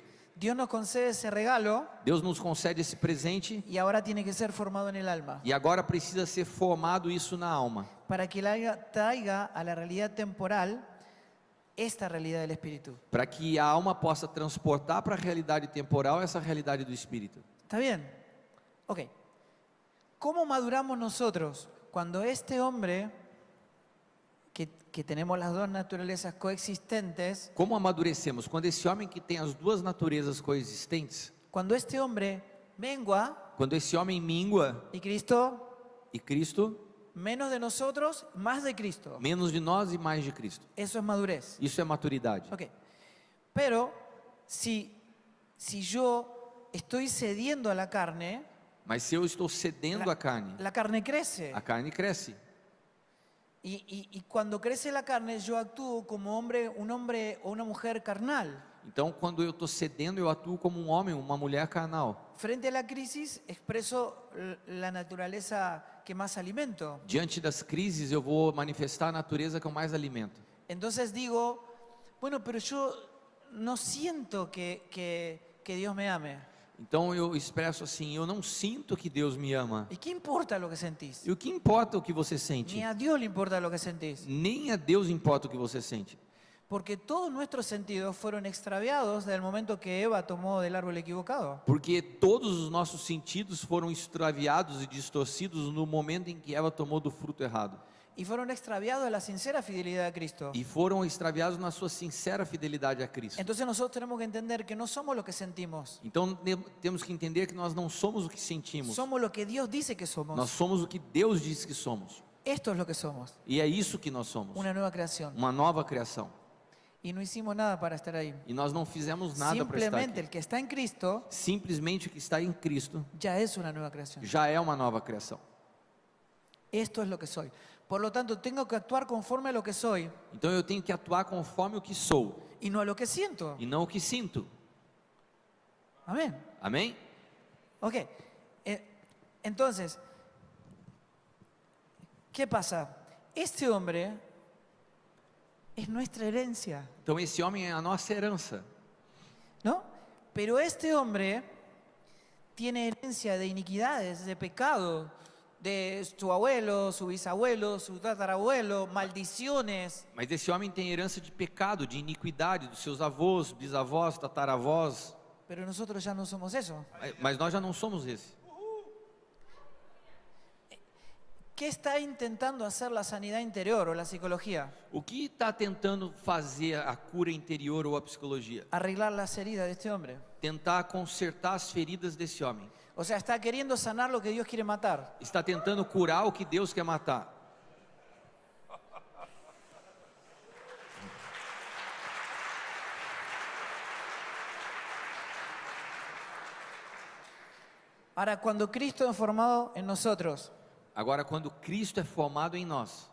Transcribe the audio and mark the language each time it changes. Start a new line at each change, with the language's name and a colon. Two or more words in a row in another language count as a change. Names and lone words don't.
Spanish: Dios nos concede ese regalo
Portuguese: Deus nos concede esse presente
Spanish: y ahora tiene que ser formado en el alma
Portuguese: e agora precisa ser formado isso na alma,
Spanish: para que traiga a la realidad temporal esta realidad del Espíritu.
Portuguese: para que a alma possa transportar para a realidade temporal essa realidade do Espírito.
Spanish: ¿Está bien? Ok. ¿Cómo maduramos nosotros cuando este hombre, que tenemos las dos naturalezas coexistentes,
Portuguese: Como amadurecemos? Quando esse homem que tem as duas naturezas coexistentes,
Spanish: cuando este hombre mengua
Portuguese: quando esse homem mingua
Spanish: y Cristo
Portuguese: e Cristo,
Spanish: menos de nosotros, más de Cristo?
Portuguese: menos de nós e mais de Cristo.
Spanish: Eso es madurez.
Portuguese: Isso é maturidade.
Spanish: Ok. Pero si yo estoy cediendo a la carne,
Portuguese: Mas se eu estou cedendo a carne
Spanish: crece.
Portuguese: a carne cresce.
Spanish: Y cuando crece la carne, yo actúo como un hombre o una mujer carnal.
Portuguese: Então, quando eu estou cedendo, eu atuo como um homem, uma mulher carnal.
Spanish: Frente a la crisis, expreso la naturaleza que más alimento.
Portuguese: Diante das crises, eu vou manifestar a natureza que eu mais alimento.
Spanish: Entonces digo, bueno, pero yo no siento que Dios me ame.
Portuguese: Então, eu expresso assim: eu não sinto que Deus me ama.
Spanish: ¿Y qué importa lo que sentís?
Portuguese: E o que importa o que você sente?
Spanish: Ni a Dios le importa lo que sentís.
Portuguese: Nem a Deus importa o que você sente.
Spanish: Porque todos nuestros sentidos fueron extraviados desde el momento que Eva tomó del árbol equivocado.
Portuguese: Porque todos os nossos sentidos foram extraviados e distorcidos no momento em que Eva tomou do fruto errado.
Spanish: Y fueron extraviados de la sincera fidelidad a Cristo.
Portuguese: E foram extraviados na sua sincera fidelidade a Cristo.
Spanish: Entonces nosotros tenemos que entender que no somos lo que sentimos.
Portuguese: Então temos que entender que nós não somos o que sentimos.
Spanish: Somos lo que Dios dice que
Portuguese: Nós
Spanish: somos.
Portuguese: somos o que Deus diz que somos.
Spanish: Esto es lo que somos.
Portuguese: E é isso que nós somos.
Spanish: Una nueva creación.
Portuguese: Uma nova criação.
Spanish: Y no hicimos nada para estar ahí.
Portuguese: E nós não fizemos nada para estar
Spanish: Simplemente
Portuguese: aqui.
Spanish: el que está en Cristo
Portuguese: Simplesmente o que está em Cristo
Spanish: ya es una nueva creación.
Portuguese: já é uma nova criação.
Spanish: Esto es lo que soy. Por lo tanto, tengo que actuar conforme a lo que soy
Portuguese: Então eu tenho que atuar conforme o que sou
Spanish: y no a lo que siento.
Portuguese: e não o que sinto.
Spanish: Amén.
Portuguese: Amém?
Spanish: Ok. Entonces, ¿qué pasa? Este hombre es nuestra herencia,
Portuguese: Então esse homem é a nossa herança.
Spanish: ¿no? Pero este hombre tiene herencia de iniquidades, de pecado, de su abuelo, su bisabuelo, su tatarabuelo, maldiciones.
Portuguese: Mas esse homem tem herança de pecado, de iniquidade dos seus avós, bisavós, tataravós.
Spanish: Pero nosotros ya no somos eso.
Portuguese: Mas nós já não somos esse.
Spanish: ¿Qué está intentando hacer la sanidad interior o la psicología?
Portuguese: O que está tentando fazer a cura interior ou a psicologia?
Spanish: Arreglar las heridas de este hombre.
Portuguese: Tentar consertar as feridas desse homem.
Spanish: O sea, está queriendo sanar lo que Dios quiere matar.
Portuguese: Está tentando curar o que Deus quer matar.
Spanish: Ahora, cuando Cristo es formado en nosotros,
Portuguese: Agora, quando Cristo é formado em nós,